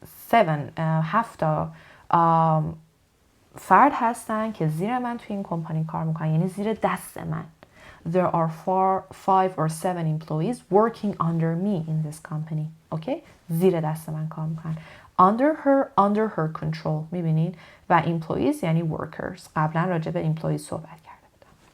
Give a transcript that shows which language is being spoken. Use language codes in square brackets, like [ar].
[fa] 7 تا فرد هستن که زیر من توی این کمپانی کار میکنن یعنی زیر دست من. [en] There are 5 or 7 employees working under me in this company. [fa] Okay? زیر دست من کار میکنن. [en] Under her control. [fa] میبینید؟ و employees یعنی workers. قبلا راجع به employees صحبت کرده بودم.